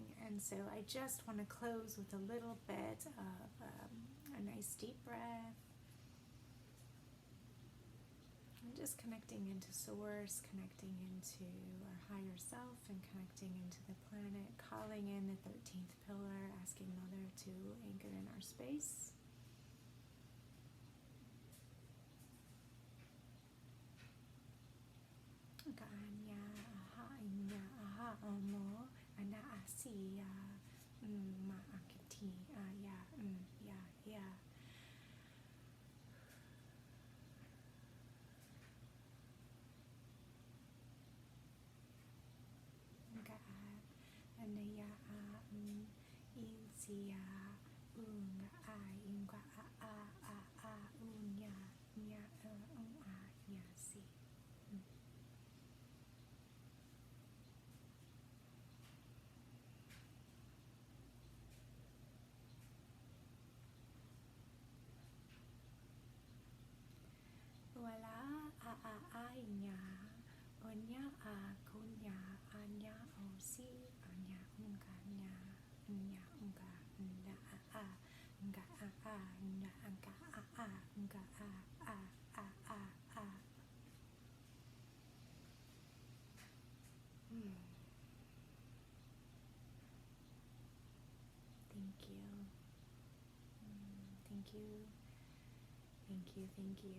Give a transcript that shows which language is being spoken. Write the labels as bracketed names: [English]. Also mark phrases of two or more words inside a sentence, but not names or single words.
[English] And so I just want to close with a little bit of a nice deep breath. And just connecting into Source, connecting into our higher self, and connecting into the planet, calling in the 13th pillar, asking Mother to anchor in our space. Ganya aha inya aha omo ana asiya ma akiti aya ya. Anaya insia unga inga unya nya si. Wala inya onya kunya anya osi anya unga nya unga nga nga nga Thank you. Thank you. Thank you. Thank you.